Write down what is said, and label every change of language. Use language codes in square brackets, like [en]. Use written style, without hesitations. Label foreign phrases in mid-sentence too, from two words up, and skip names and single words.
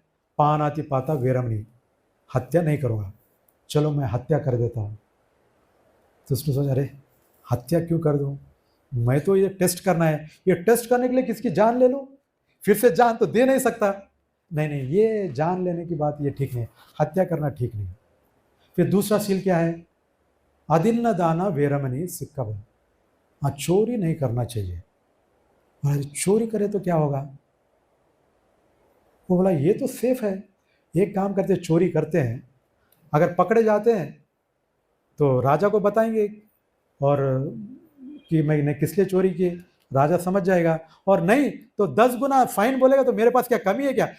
[pi] पानाति पाता वेरमणी, [hi] हत्या नहीं करूँगा, चलो मैं हत्या कर देता हूँ। तो उसने सोचा अरे हत्या क्यों कर दूँ, मैं तो ये टेस्ट करना है, ये टेस्ट करने के लिए किसकी जान ले लूँ? फिर से जान तो दे नहीं सकता, नहीं नहीं ये जान लेने की बात ये ठीक नहीं, हत्या करना ठीक नहीं। फिर दूसरा शील क्या है? [pi] अदिन्न दाना वेरमणी सिक्कव, [hi] हाँ चोरी नहीं करना चाहिए। और चोरी करे तो क्या होगा? वो बोला ये तो सेफ है, एक काम करते चोरी करते हैं, अगर पकड़े जाते हैं तो राजा को बताएंगे और कि मैंने किस लिए चोरी की, राजा समझ जाएगा, और नहीं तो 10 गुना फाइन बोलेगा तो मेरे पास क्या कमी है क्या?